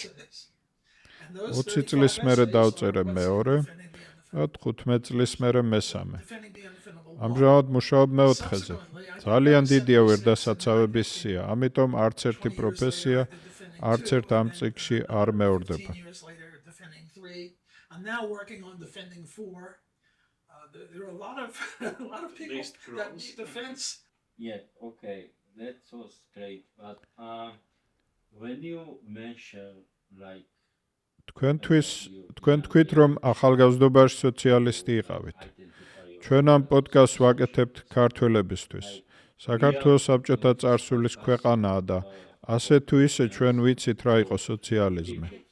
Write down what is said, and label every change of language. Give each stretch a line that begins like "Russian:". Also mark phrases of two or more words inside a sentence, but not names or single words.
Georgian: 20 წლის მერე დავწერე მეორე და 15 წლის მერე მესამე. ამჟამად მუშაობ მეოთხეზე. ძალიან დიდია ვერდასაცავების სია, ამიტომ არც ერთი პროფესია არც ერთ ამ წიგნში არ მეორდება.
English: There are a lot of people that need defense. Yeah, okay, that was great. But when you mention like
Georgian: თქვენ თქვით, რომ ახალგაზრდობაში სოციალისტი იყავით. ჩვენ ამ პოდკასტს ვაკეთებთ ქართველებისთვის. საქართველოს საბჭოთა წარსულის ქვეყანაა და ასე თუ ისე ჩვენ ვიცით რა იყო სოციალიზმი.